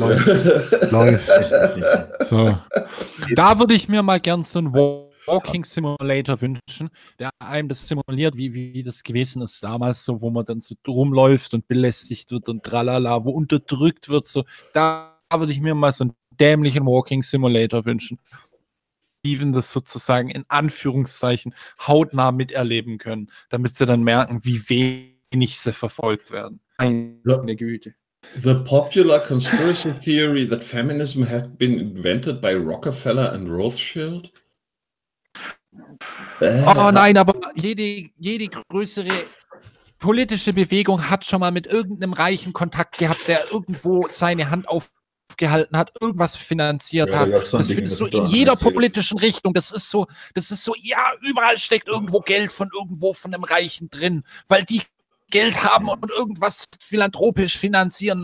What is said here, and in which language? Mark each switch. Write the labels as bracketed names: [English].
[German] Da würde ich mir mal gern so einen Walking Simulator wünschen, der einem das simuliert, wie das gewesen ist damals, so, wo man dann so rumläuft und belästigt wird und tralala, wo unterdrückt wird. So. Da würde ich mir mal so einen dämlichen Walking Simulator wünschen. Das sozusagen in Anführungszeichen hautnah miterleben können, damit sie dann merken, wie wenig sie verfolgt werden. Meine Güte. [English] The popular conspiracy theory that feminism had been invented by Rockefeller and Rothschild? [German] Oh nein, aber jede größere politische Bewegung hat schon mal mit irgendeinem Reichen Kontakt gehabt, der irgendwo seine Hand aufgehalten hat, irgendwas finanziert hat. Das findest du in jeder politischen Richtung. Das ist so, ja, überall steckt irgendwo Geld von irgendwo von dem Reichen drin, weil die Geld haben und irgendwas philanthropisch finanzieren.